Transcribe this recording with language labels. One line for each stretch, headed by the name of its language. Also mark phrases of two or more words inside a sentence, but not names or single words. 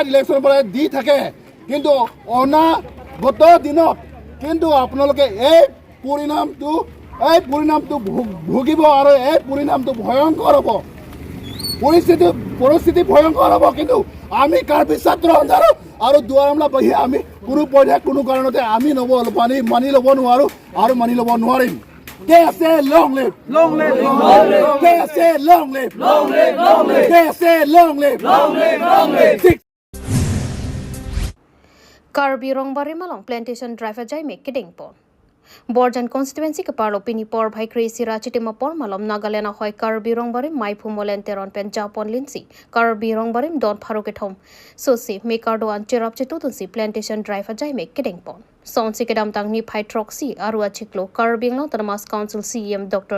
Assamese: ইলেকশ্যনৰ পৰা দি থাকে কিন্তু অনাগত দিনত কিন্তু আপোনালোকে এই পৰিণামটো এই পৰিণামটো ভুগিব আৰু এই পৰিণামটো ভয়ংকৰ হ'ব পৰিস্থিতি ভয়ংকৰ হ'ব কিন্তু আমি কাৰ্বি ছাত্ৰ সন্থাৰ আৰু দুৱাৰমলাবাসী আমি কোনো পৰ্যায়ত কোনো কাৰণতে আমি মানি ল'ব নোৱাৰোঁ আৰু মানি ল'ব নোৱাৰিম
English: KSA long live KSA long live
Assamese: KSA long live
Karbi: Karbi Rongbari Malong
English: Plantation Driver
Karbi: Jai Mek Keding Pon Borjan constituency ke parlo pini por bhai krisi rachiti ma por malom Nagalena hoy Karbi Rongbari mai phumolen teron pen Japon linsi Karbi Rongbari don pharoke thom sosi mekardo an cherap chitutun si plantation driver jai mek kedeng pon Sonsi kedam tang ni phai troxy aru achiklo Karbi Anglong Tamas Council CM Dr.